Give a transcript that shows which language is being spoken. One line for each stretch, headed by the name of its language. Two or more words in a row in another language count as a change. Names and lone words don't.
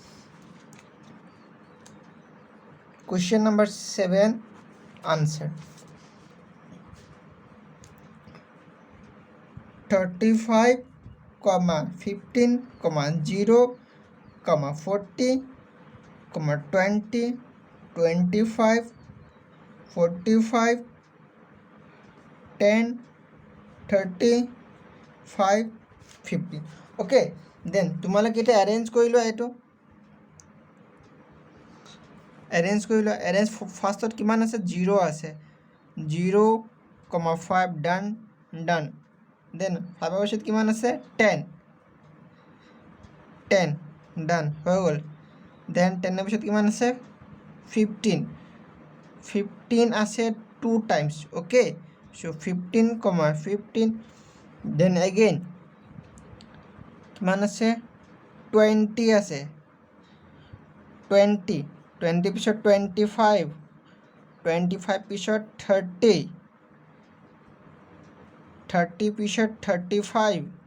English: question number
Assamese: 7 আনচাৰ 35, 15, 0, 40, 20, 25, 45, 10, 30, 5, 50.
English: okay then
Assamese: তোমালোকে এটা অ্যাৰেঞ্জ কৰি লোৱা এইটো অ্যাৰেঞ্জ কৰি লোৱা অ্যাৰেঞ্জ ফাৰ্ষ্টত কিমান আছে 0 আছে 0, 5
English: done done then
Assamese: 5 পাছত কিমান আছে 10 ডান হৈ গ'ল then 10 এর পাছত কিমান আছে 15 আছে 2
English: times okay so
Assamese: 15, 15
English: then again
Assamese: কিমান আছে 20 আছে 20 পিছত 25 পিছত 30 পিছত 35